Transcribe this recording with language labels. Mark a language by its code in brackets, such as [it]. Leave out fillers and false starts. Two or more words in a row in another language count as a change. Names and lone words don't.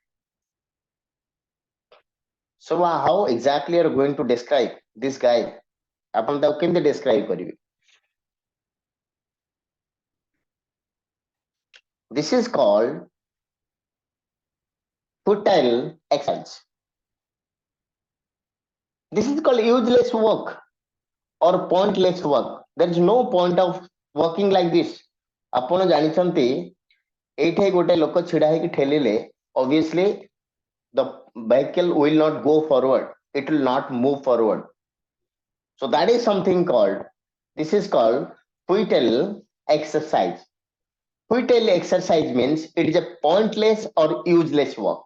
[en] So how exactly are you going to describe this guy? [or] ଆପଣ ତାକୁ କେମିତି describe କରିବେ? [en] This is called futile exercise. This is called useless work or pointless work. There is no point of working like this. [or] ଆପଣ ଜାଣିଛନ୍ତି ଏଇଠି ଗୋଟେ ଲୋକ ଛିଡା ହେଇକି ଠେଲିଲେ [en] obviously the vehicle will not go forward, it will not move forward. So that is something called, this is called futile exercise. Futile exercise means it is a pointless or useless work.